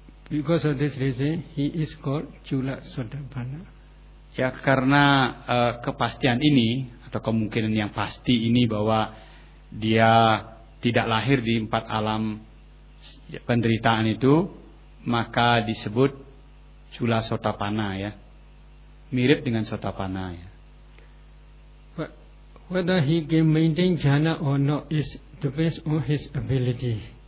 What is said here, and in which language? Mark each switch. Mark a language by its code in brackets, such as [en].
[en] Because of this reason, he is called Jula Sotapanna. [id] Ya, karena kepastian ini atau kemungkinan yang pasti ini bahwa dia tidak lahir di empat alam penderitaan itu, maka disebut Jula Sotapanna ya, mirip dengan Sotapanna ya. [en] But whether he can maintain jhana or not is depends on his ability.